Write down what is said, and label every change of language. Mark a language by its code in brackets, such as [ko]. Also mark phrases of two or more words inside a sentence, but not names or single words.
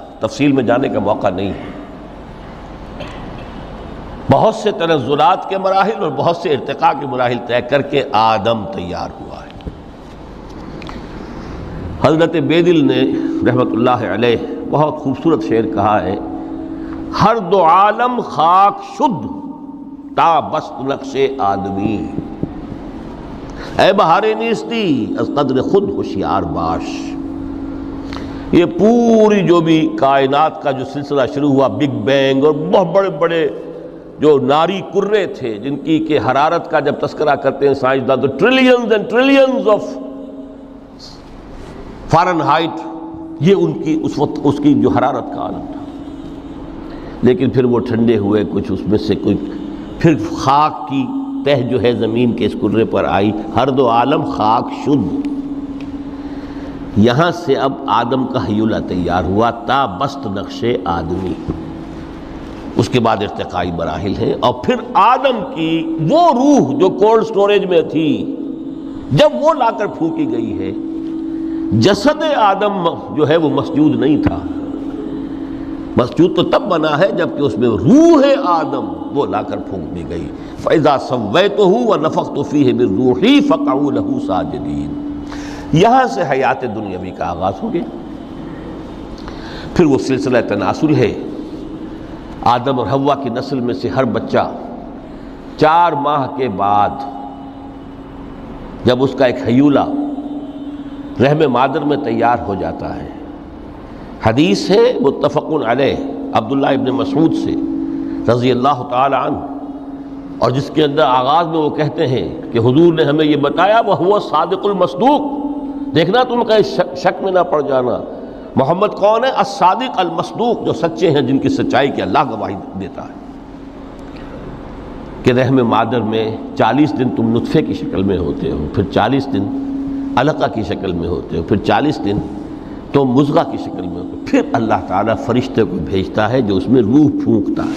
[ur] تفصیل میں جانے کا موقع نہیں ہے. بہت سے تنزلات کے مراحل اور بہت سے ارتقاء کے مراحل طے کر کے آدم تیار ہوا ہے. حضرت بیدل نے [ar] رحمۃ اللہ علیہ [ur] بہت خوبصورت شعر کہا ہے، [fa] ہر دو عالم خاک شد تا بست نقش آدمی، اے بہار نیستی از قدر خود ہوشیار باش۔ [ur] یہ پوری جو بھی کائنات کا جو سلسلہ شروع ہوا، بگ بینگ، اور بہت بڑے بڑے جو ناری کرے تھے جن کی کہ حرارت کا جب تذکرہ کرتے ہیں سائنسدان تو [en] trillions and trillions of Fahrenheit, [ur] یہ ان کی اس وقت اس کی جو حرارت کا عالم تھا، لیکن پھر وہ ٹھنڈے ہوئے کچھ، اس میں سے کوئی پھر خاک کی تہ جو ہے زمین کے اس کرے پر آئی، [fa] ہر دو عالم خاک شد۔ [ur] یہاں سے اب آدم کا ہیولہ تیار ہوا، [fa] تا بست نقش آدمی، [ur] اس کے بعد ارتقائی مراحل ہیں، اور پھر آدم کی وہ روح جو [en] cold storage [ur] میں تھی جب وہ لا کر پھونکی گئی ہے، جسد آدم جو ہے وہ مسجود نہیں تھا، مسجود تو تب بنا ہے جب کہ اس میں روح آدم وہ لا کر پھونک دی گئی، [ar] فَإِذَا سَوَّيْتُهُ وَنَفَخْتُ فِيهِ مِن رُوحِي فَقَعُوا لَهُ سَاجِدِينَ۔ [ur] یہاں سے حیات دنیاوی کا آغاز ہو گیا۔ پھر وہ سلسلہ تناسل ہے، آدم اور حوا کی نسل میں سے ہر بچہ 4 ماہ کے بعد جب اس کا ایک ہیولہ رحم مادر میں تیار ہو جاتا ہے، حدیث ہے [ar] متفق علیہ [ur] عبداللہ ابن مسعود سے [ar] رضی اللہ تعالی عنہ، [ur] اور جس کے اندر آغاز میں وہ کہتے ہیں کہ حضور نے ہمیں یہ بتایا [ar] وَهُوَ الصادق المصدوق، [ur] دیکھنا تم کہیں شک میں نہ پڑ جانا، محمد کون ہے؟ [ar] الصادق المصدوق، [ur] جو سچے ہیں، جن کی سچائی کی اللہ گواہی دیتا ہے، کہ رحم مادر میں 40 دن تم نطفے کی شکل میں ہوتے ہو، پھر 40 دن علقہ کی شکل میں ہوتے ہو، پھر 40 دن تو مضغہ کی شکل میں ہوتے ہو، پھر اللہ تعالیٰ فرشتے کو بھیجتا ہے جو اس میں روح پھونکتا ہے۔